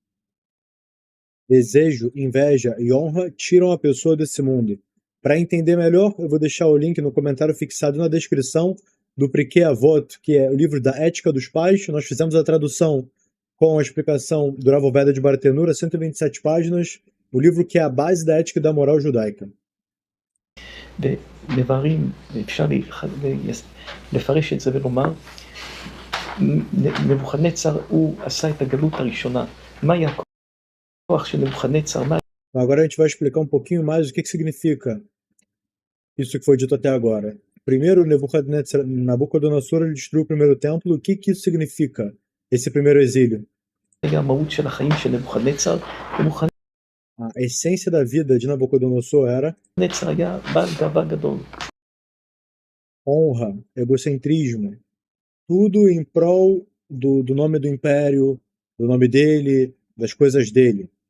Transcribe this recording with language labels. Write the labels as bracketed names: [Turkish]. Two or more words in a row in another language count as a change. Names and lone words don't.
[Portuguese] Desejo, inveja e honra tiram a pessoa desse mundo. Para entender melhor, eu vou deixar o link no comentário fixado na descrição do Pirkei Avot, que é o livro da Ética dos Pais. Nós fizemos a tradução com a explicação do Rav Oveda de Bartenura, 127 páginas, o livro que é a base da ética e da moral judaica. [Hebrew] דברים, אפשר לפרש את זה ולומר, נבוכדנצר הוא עשה את הגלות הראשונה. מה היה הכוח של נבוכדנצר? [Portuguese] Agora a gente vai explicar um pouquinho mais o que significa isso que foi dito até agora. Primeiro, Nabucodonosor ele destruiu o primeiro templo. O que isso significa, esse primeiro exílio? A essência da vida de Nabucodonosor era honra, egocentrismo, tudo em prol do nome do império, do nome dele, das coisas dele.